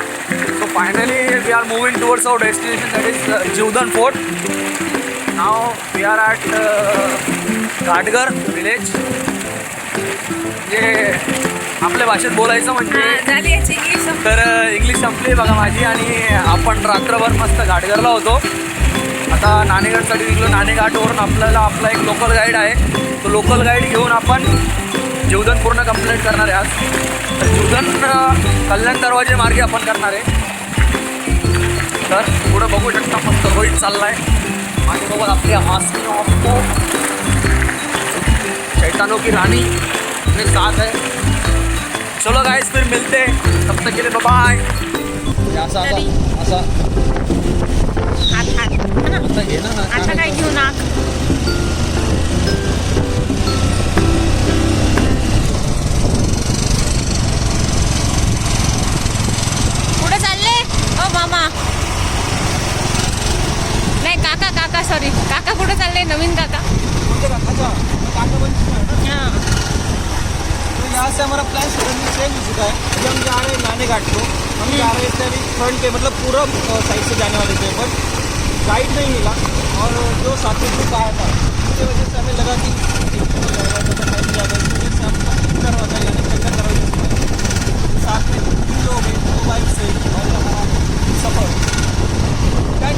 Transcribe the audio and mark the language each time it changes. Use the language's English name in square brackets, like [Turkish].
[English] So finally we are moving towards our destination, that is Jivdan Fort. Now we are at Ghatghar village. [Marathi] ये आपल्या भाषेत बोलायचं म्हणजे झाली याची इंग्लिश. तर इंग्लिश संपली बघा माझी, आणि आपण रात्रभर मस्त घाटघरला होतो. आता नाणेघाटसाठी निघलो. नाणेघाटवरून आपला एक लोकल गाईड आहे, तो लोकल गाईड घेऊन आपण जीवदन पूर्ण कंप्लीट करणार आहे आज. तर जीवदन कल्याण दरवाजे मार्गे आपण करणार आहे. तर पुढं बघू शकता मस्त रोहित चाललाय माझ्यासोबत. [Hindi] आपली हमासी आपको शैतानों की रानी मेरे साथ है. चलो गाइस, फिर मिलते हैं, तब तक के लिए बाय. [Marathi] आता काय घेऊ ना. कुठे चालले ओ मामा? नाही काका सॉरी, काका कुठे चालले? नवीन काका. [Hindi] हाँ. यहाँ से हमारा प्लान सडनली चेंज हो चुका है. अभी हम जा रहे हैं नाने घाट को. हम जा रहे थे अभी फ्रंट पे, मतलब पूरब साइड से जाने वाले थे, बट गाइड नहीं मिला. और जो साथी ग्रुप आया था उसकी वजह से हमें लगा कि टाइम ज़्यादा, इस वजह से हम दरवाजा यानी चक्कर दरवाजा साथ में 3 लोग हैं, 2 बाइक से, और हमारा सफ़र